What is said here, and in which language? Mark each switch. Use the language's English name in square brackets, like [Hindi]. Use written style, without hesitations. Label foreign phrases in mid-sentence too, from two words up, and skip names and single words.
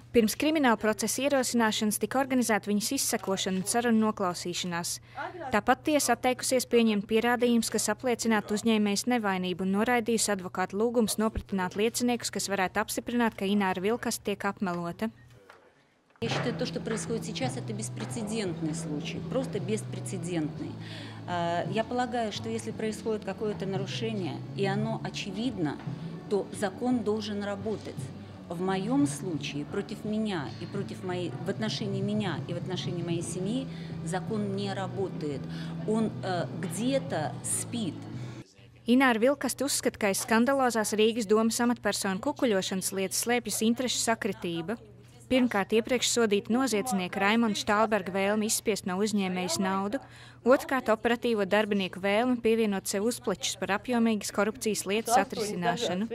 [Latvian] Pirms krimināla procesa ierosināšanas tika organizēta viņas izsekošana un sarunu noklausīšanās. Tāpat tiesa atteikusies pieņemt pierādījumus, kas apliecinātu uzņēmējas nevainību un noraidījusi advokātu lūgumus nopratināt lieciniekus, kas varētu apstiprināt, ka Ināra Vilkaste tiek apmelota. [Russian] Я считаю, то, что происходит сейчас, это беспрецедентный случай, просто беспрецедентный. Я полагаю, что если происходит какое-то нарушение, и оно очевидно, то закон должен работать. В моем случае против меня и в отношении меня и в отношении моей семьи закон не работает. Он где-то спит. [Latvian] Ināra Vilkaste uzskata, ka aiz skandalozās Rīgas domas amatpersonu kukuļošanas lietas slēpjas interešu sakritība. Pirmkārt, iepriekš sodīta noziedznieka Raimonda Štālberga vēlme izspiest no uzņēmējas naudu, otrkārt, operatīvo darbinieku vēlme pievienot sev uzplečus par apjomīgas korupcijas lietas atrisināšanu.